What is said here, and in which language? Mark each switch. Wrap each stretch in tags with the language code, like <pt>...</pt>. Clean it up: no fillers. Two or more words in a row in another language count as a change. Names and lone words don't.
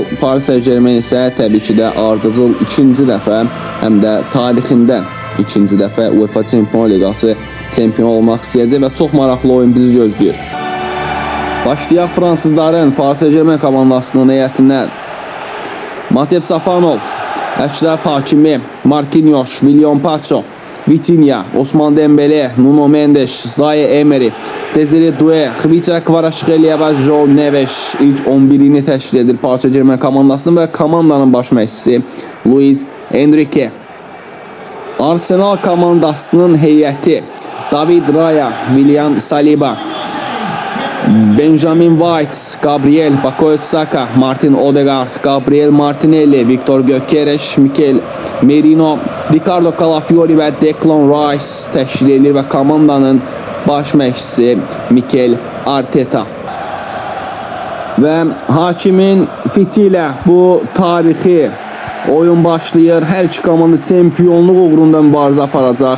<az>Paris Saint-Germain isə təbii ki də ardıcıl ikinci dəfə, həm də tarixində ikinci dəfə UEFA Çempionlar Liqası çempion olmaq istəyəcək və çox maraqlı oyun bizi gözləyir. Başlayaq fransızların Paris Saint-Germain komandasının heyətindən. Matev Safanov, Əşrəf Hakimi, Marquinhos, William Pacho, Vitinha, Osman Dembele, Nuno Mendes, Zaire Emery, Desire Doué, Khvicha Kvaratskhelia və João Neves ilk 11'ini təşkil edir Paris Saint-Germain komandasının və komandanın baş məşqçisi Luis Enrique. Arsenal komandasının heyəti David Raya, William Saliba, Benjamin White, Gabriel Bakoyot Saka, Martin Odegaard, Gabriel Martinelli, Victor Gyökeres, Mikel Merino, Ricardo Calafiori və Declan Rice təşkil edilir və komandanın baş məşqçisi Mikel Arteta. Və Hakimin fiti ilə bu tarixi oyun başlayır. Hər iki komanda çempionluq uğrunda mübarizə aparacaq.</az>